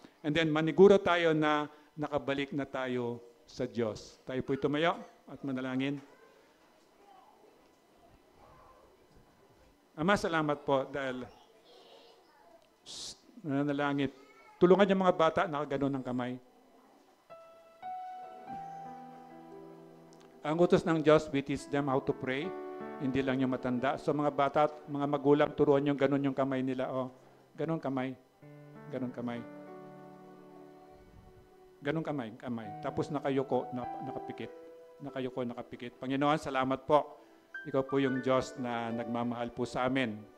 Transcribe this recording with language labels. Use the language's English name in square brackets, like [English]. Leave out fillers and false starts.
[English] And then [Filipino] maniguro tayo na nakabalik na tayo sa Diyos. Tayo po'y tumayo at manalangin. Ama, salamat po dahil nanalangin. Tulungan yung mga bata, nakaganon ng kamay. Ang utos ng Diyos, [English] we teach them how to pray. [Filipino] Hindi lang yung matanda. So mga bata, mga magulang, turuan yung ganon yung kamay nila. Oh, ganon kamay. Ganon kamay. Ganon kamay. Tapos nakayuko, nakapikit. Nakayuko, nakapikit. Panginoon, salamat po. Ikaw po yung Diyos na nagmamahal po sa amin.